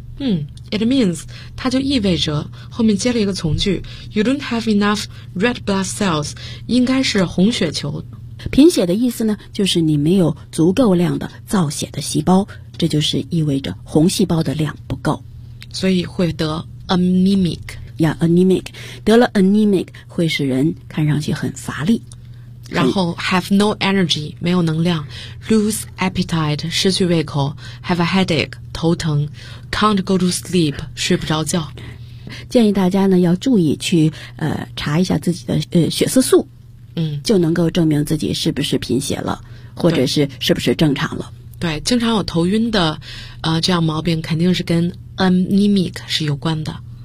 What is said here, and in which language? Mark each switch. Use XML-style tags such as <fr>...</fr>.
<en>It means</en> <zh>它就意味着后面接了一个从句</zh> <en>You don't have enough red blood cells，</en> <zh>应该是红血球。贫血的意思呢，就是你没有足够量的造血的细胞，这就是意味着红细胞的量不够，所以会得 anemic。 anemic 得了 anemic 会使人看上去很乏力，然后</zh> <en>have no energy，</en> <zh>没有能量。</zh> <en>lose appetite，</en> <zh>失去胃口。</zh> <en>have a headache，</en> <zh>头疼。</zh> <en>can't go to sleep，</en> <zh>睡不着觉。建议大家呢要注意去查一下自己的血色素，就能够证明自己是不是贫血了，或者是是不是正常了。对，经常有头晕的这样毛病肯定是跟 anemic 是有关的。</zh>